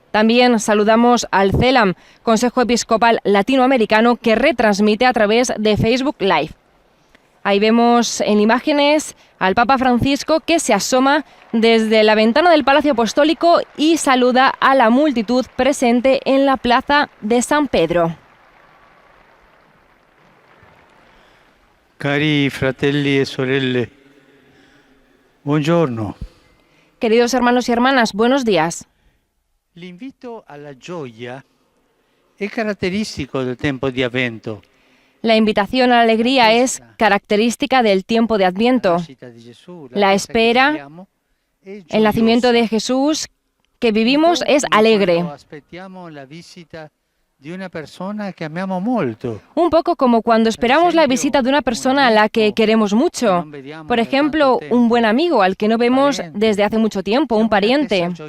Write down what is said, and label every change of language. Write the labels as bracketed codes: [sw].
[es] También saludamos al CELAM, Consejo Episcopal Latinoamericano, que retransmite a través de Facebook Live. Ahí vemos en imágenes al Papa Francisco que se asoma desde la ventana del Palacio Apostólico y saluda a la multitud presente en la plaza de San Pedro. [it] Cari fratelli e sorelle, buongiorno. [es] Queridos hermanos y hermanas, buenos días. [it] L'invito alla gioia è caratteristico del tempo di Avvento. [es] La invitación a la alegría es característica del tiempo de Adviento. La espera, el nacimiento de Jesús que vivimos es alegre. [it] Aspettiamo la visita di una persona che amiamo molto. [es] Un poco como cuando esperamos la visita de una persona a la que queremos mucho. Por ejemplo, un buen amigo al que no vemos desde hace mucho tiempo, un pariente.